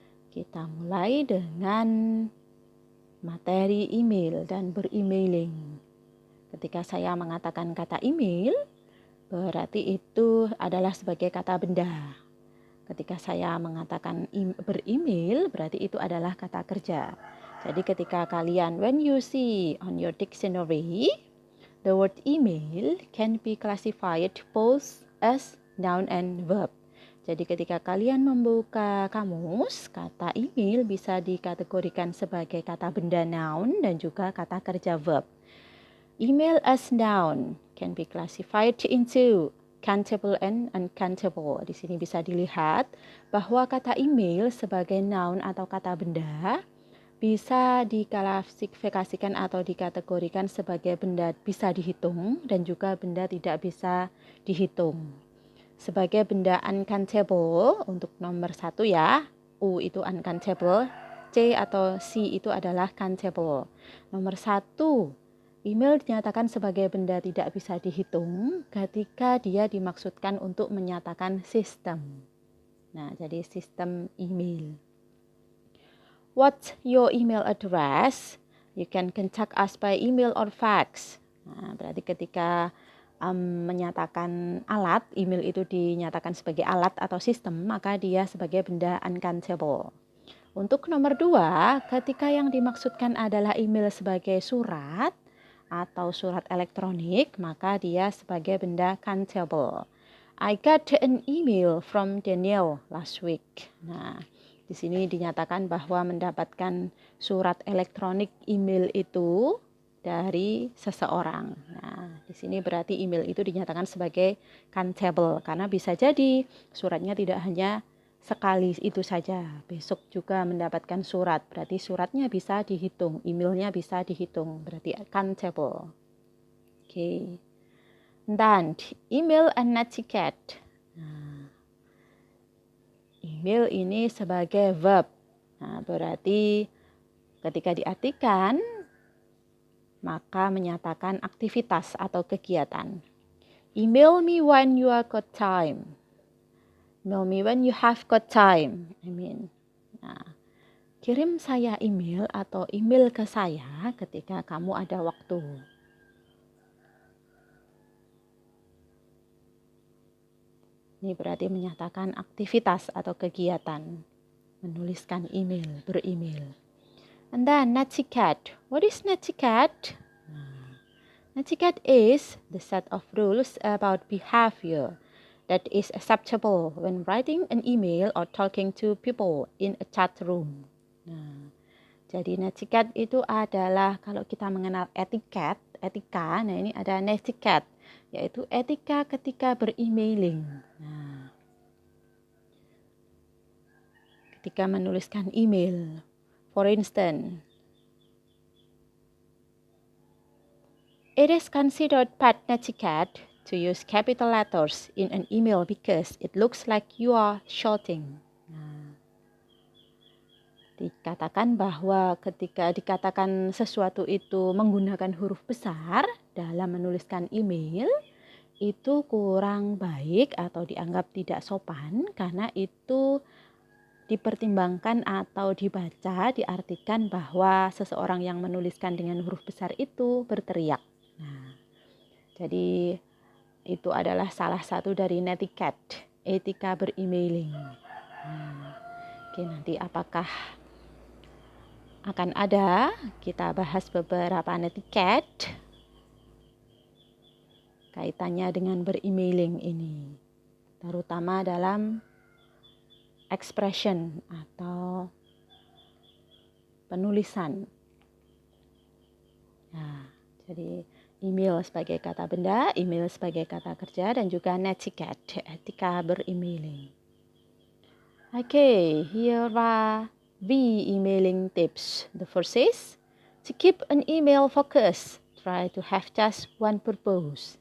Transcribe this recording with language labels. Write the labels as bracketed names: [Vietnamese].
[Indonesian] Kita mulai dengan materi email dan beremailing. Ketika saya mengatakan kata email, berarti itu adalah sebagai kata benda. Ketika saya mengatakan beremail, berarti itu adalah kata kerja. Jadi ketika kalian, [English] when you see on your dictionary, the word email can be classified both as noun and verb. [Indonesian] Jadi ketika kalian membuka kamus, kata email bisa dikategorikan sebagai kata benda noun dan juga kata kerja verb. [English] Email as noun can be classified into countable and uncountable. [Indonesian] Di sini bisa dilihat bahwa kata email sebagai noun atau kata benda bisa diklasifikasikan atau dikategorikan sebagai benda bisa dihitung dan juga benda tidak bisa dihitung. Sebagai benda uncountable, untuk nomor 1 ya, U itu uncountable, C atau C itu adalah countable. Nomor 1, email dinyatakan sebagai benda tidak bisa dihitung ketika dia dimaksudkan untuk menyatakan sistem. Nah, jadi sistem email. [English] What's your email address? You can contact us by email or fax. [Indonesian] Nah, berarti ketika menyatakan alat, email itu dinyatakan sebagai alat atau sistem, maka dia sebagai benda uncountable. Untuk nomor 2, ketika yang dimaksudkan adalah email sebagai surat atau surat elektronik, maka dia sebagai benda countable. [English] I got an email from Daniel last week. [Indonesian] Nah, di sini dinyatakan bahwa mendapatkan surat elektronik email itu dari seseorang. Nah, di sini berarti email itu dinyatakan sebagai countable karena bisa jadi suratnya tidak hanya sekali itu saja. Besok juga mendapatkan surat, berarti suratnya bisa dihitung, emailnya bisa dihitung, berarti countable. Oke. Dan email and netiquette. Nah, email ini sebagai verb. Nah, berarti ketika diartikan maka menyatakan aktivitas atau kegiatan. [English] Email me when you are got time. Email me when you have got time. [Indonesian] Nah, kirim saya email atau email ke saya ketika kamu ada waktu. Ini berarti menyatakan aktivitas atau kegiatan. Menuliskan email, beremail. [English] And then [Indonesian] netiquette. [English] What is netiquette? Netiquette is the set of rules about behavior that is acceptable when writing an email or talking to people in a chat room. Nah, [Indonesian] Jadi netiquette itu adalah kalau kita mengenal etika, nah ini ada netiquette, yaitu etika ketika berimailing. Nah, ketika menuliskan email, [English] for instance, it is considered bad netiquette to use capital letters in an email because it looks like you are shouting. [Indonesian] Nah, dikatakan bahwa ketika dikatakan sesuatu itu menggunakan huruf besar dalam menuliskan email, itu kurang baik atau dianggap tidak sopan karena itu dipertimbangkan atau dibaca, diartikan bahwa seseorang yang menuliskan dengan huruf besar itu berteriak. Nah, jadi itu adalah salah satu dari netiquette, etika berimailing. Nah, oke, nanti apakah akan ada, kita bahas beberapa netiquette kaitannya dengan berimailing ini, terutama dalam expression atau penulisan. Nah, jadi email sebagai kata benda, email sebagai kata kerja, dan juga netiquette, etika berimailing. [English] Okay, here are the emailing tips. The first is to keep an email focus. Try to have just one purpose.